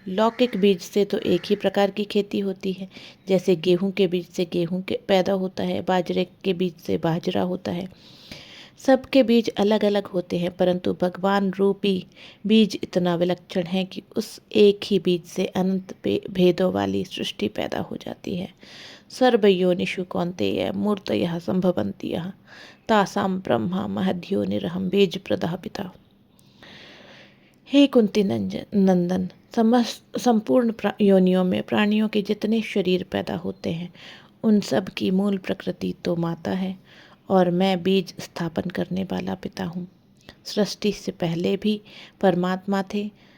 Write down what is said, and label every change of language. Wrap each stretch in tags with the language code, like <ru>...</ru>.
<hi>लौकिक बीज से तो एक ही प्रकार की खेती होती है। जैसे गेहूं के बीज से गेहूं के पैदा होता है, बाजरे के बीज से बाजरा होता है। सबके बीज अलग अलग होते हैं, परंतु भगवान रूपी बीज इतना विलक्षण है कि उस एक ही बीज से अनंत भेदों वाली सृष्टि पैदा हो जाती है।</hi> <sa>सर्वयोनिषु कौन्तेय मूर्तयः संभवन्ति यः तासां ब्रह्मा महद्योनिरहं बीज प्रदः पिता।</sa> <hi>हे कुंती नंदन, संपूर्ण योनियों में प्राणियों के जितने शरीर पैदा होते हैं उन सब की मूल प्रकृति तो माता है और मैं बीज स्थापन करने वाला पिता हूँ। सृष्टि से पहले भी परमात्मा थे।</hi>